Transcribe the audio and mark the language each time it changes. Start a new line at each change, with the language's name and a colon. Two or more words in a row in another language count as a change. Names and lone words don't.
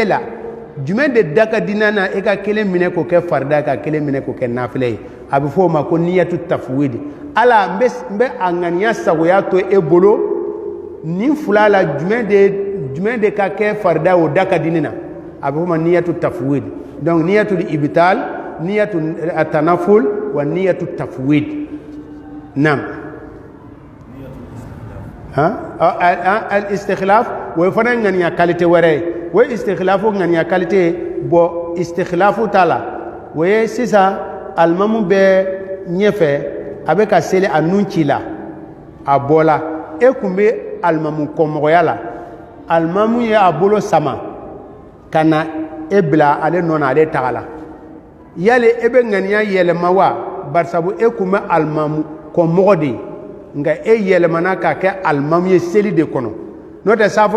Bambara: la jumɛn de da ka di n'a na e ka kelen minɛ k'o kɛ farida ka kelen minɛ k'o kɛ nafilɛ ye a bɛ fɔ o ma ko
Arabic: نية التفويض
Bambara: ala n bɛ a ŋaniya sagoya to e bolo nin fila la jumɛn de ka kɛ farida o da ka di ne na a bɛ fɔ o ma
Arabic: نية التفويض
Bambara: donc
Arabic: نية الإبطال نية التنفل ونية التفويض
Bambara: nam
Arabic: الاستخلاف
Bambara: o ye fana ŋaniya qualité wɛrɛ ye wo istikhlafu ŋaniya qualité bo istikhlafu tala wo ye sisa alimamu bɛ ɲɛfɛ a bɛ ka seli a nun ci la a bɔla e kun bɛ alimamu kɔmɔgɔya la alimamu ye a bolo sama ka na e bila ale nɔ na ale taga la yali e bɛ ŋaniya yɛlɛma wa barisabu e kun bɛ alimamu kɔmɔgɔ de ye nka e yɛlɛmana ka kɛ alimamu ye seli de kɔnɔ n'o tɛ safo